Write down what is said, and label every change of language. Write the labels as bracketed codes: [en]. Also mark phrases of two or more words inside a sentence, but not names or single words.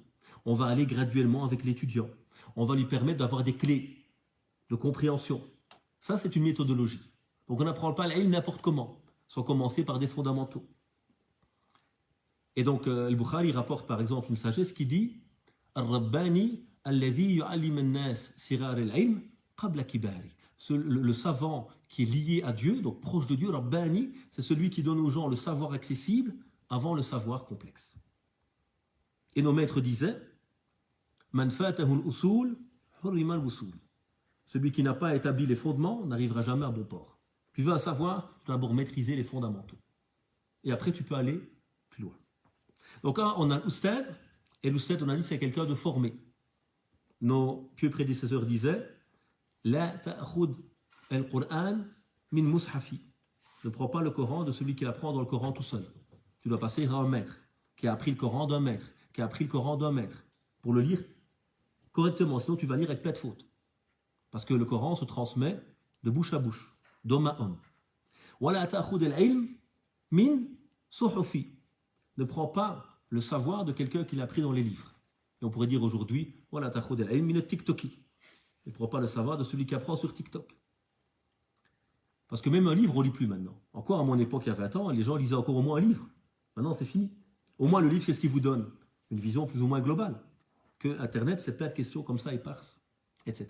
[fr] On va aller graduellement avec l'étudiant. On va lui permettre d'avoir des clés de compréhension. Ça, c'est une méthodologie. Donc on n'apprend pas l'ilm n'importe comment, sans commencer par des fondamentaux. Et donc, Al-Bukhari rapporte par exemple une sagesse qui dit [ar] الرباني الذي يعلم الناس صغار العلم قبل كبار. [fr] Le savant qui est lié à Dieu, donc proche de Dieu, Rabbani, c'est celui qui donne aux gens le savoir accessible avant le savoir complexe. Et nos maîtres disaient [ar] من فاته الأصول حرم الوصول. [fr] Celui qui n'a pas établi les fondements n'arrivera jamais à bon port. Tu veux un savoir, tu dois d'abord maîtriser les fondamentaux. Et après, tu peux aller plus loin. Donc là, on a l'oustad, et l'oustad, on a dit, c'est quelqu'un de formé. Nos pieux prédécesseurs disaient [ar] لا تأخذ القرآن من مصحفي. [fr] Ne prends pas le Coran de celui qui apprend dans le Coran tout seul. Tu dois passer à un maître, qui a appris le Coran d'un maître, qui a appris le Coran d'un maître, pour le lire correctement. Sinon, tu vas lire avec plein de fautes. Parce que le Coran se transmet de bouche à bouche, d'homme à homme. [ar] وَلَا تَأْخُذِ الْعِلْمِ مِنْ صُحُفِ. [fr] Ne prends pas le savoir de quelqu'un qui l'a pris dans les livres. Et on pourrait dire aujourd'hui, [ar] وَلَا تَأْخُذِ الْعِلْمِ مِنَ التِّكْتَوكِ. [fr] Ne prends pas le savoir de celui qui apprend sur TikTok. Parce que même un livre, on ne lit plus maintenant. Encore à mon époque, il y a 20 ans, les gens lisaient encore au moins un livre. Maintenant, c'est fini. Au moins, le livre, qu'est-ce qu'il vous donne? Une vision plus ou moins globale. Que Internet, c'est plein de questions comme ça, éparses, etc.